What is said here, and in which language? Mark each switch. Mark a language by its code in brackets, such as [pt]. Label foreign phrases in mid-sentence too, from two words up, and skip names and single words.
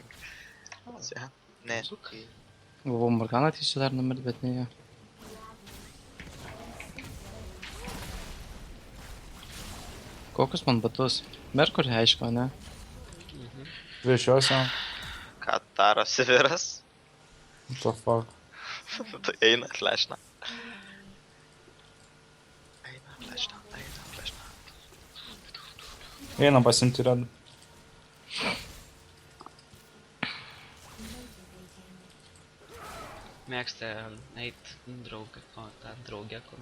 [lt] Ne. Galvau, Morgana tyčia dar numirt, bet ne jie. Kokius man batus? Merkurį aišku, ne? Priešiuose. Ką daro Siviras? [en] What the fuck. [lt] Tai eina flashina. Eina flashina. Einam pasimti red. Mėgsta eit draugą, o tą draugę, kur...